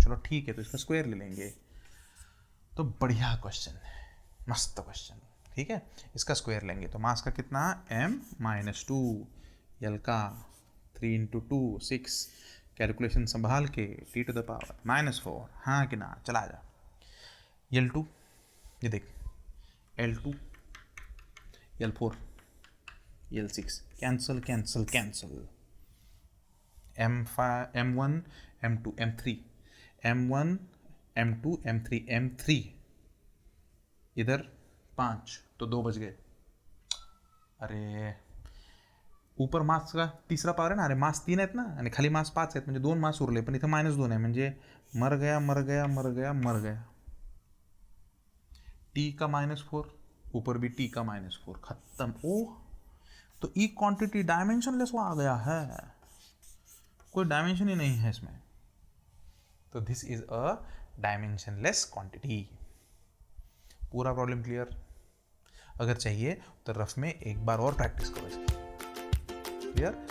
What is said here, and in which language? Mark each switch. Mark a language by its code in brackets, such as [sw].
[hi] चलो ठीक है, तो इसका स्क्वायर ले लेंगे. तो बढ़िया क्वेश्चन, मस्त क्वेश्चन, ठीक है. इसका स्क्वायर लेंगे तो मास का कितना, M-2, L का 3 × 2 6, कैलकुलेशन संभाल के T⁻⁻4, हाँ कि ना, चला जा. L2, ये देख, L2, L4, L6, cancel. M1 M2 M3, M1 M2 M3 इधर 5, तो 2 बच गए. [mr] अरे [hi] ऊपर मास का तिसरा पावर [mr] आहे ना, अरे मास 3 आहेत ना आणि खाली मास 5 आहेत, म्हणजे 2 मास उरले, पण इथं -2 आहे, म्हणजे [hi] मर गया. T का -4, ऊपर भी T का -4, खत्म. ओह, तो ई क्वांटिटी डायमेंशनलेस आ गया है, कोई डायमेंशन ही नहीं है इसमें. तो [en] This is a dimensionless quantity. [hi] पूरा प्रॉब्लम क्लियर. अगर चाहिए तो रफ में एक बार और प्रैक्टिस करो इसकी. क्लियर.